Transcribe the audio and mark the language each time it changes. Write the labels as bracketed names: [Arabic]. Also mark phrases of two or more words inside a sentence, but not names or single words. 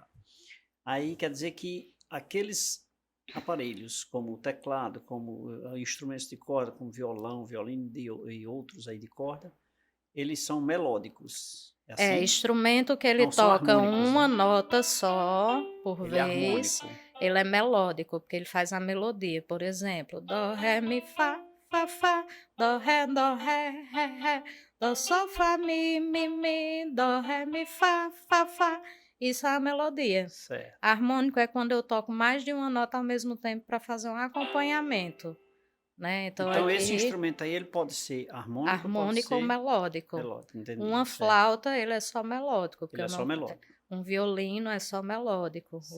[Portuguese] Aí quer dizer que aqueles aparelhos, como o teclado, como, instrumentos de corda, como violão, violino e outros aí de corda, eles são melódicos, é É, assim? instrumento que ele Não são toca harmônicos, uma né? nota só por Ele é vez, harmônico. ele é melódico, porque ele faz a melodia. Por exemplo, dó, ré, mi, fá, dó, ré, dó, sol, fá, mi, dó, ré, mi, fá. Isso é a melodia. Certo. Harmônico é quando eu toco mais de uma nota ao mesmo tempo para fazer um acompanhamento, né. Então Então esse aqui, instrumento aí, ele pode ser harmônico ou pode harmônico ou ser melódico. melódico, entendi, Uma certo. flauta, ele é só melódico, porque Ele é eu só não melódico. um violino é só melódico, o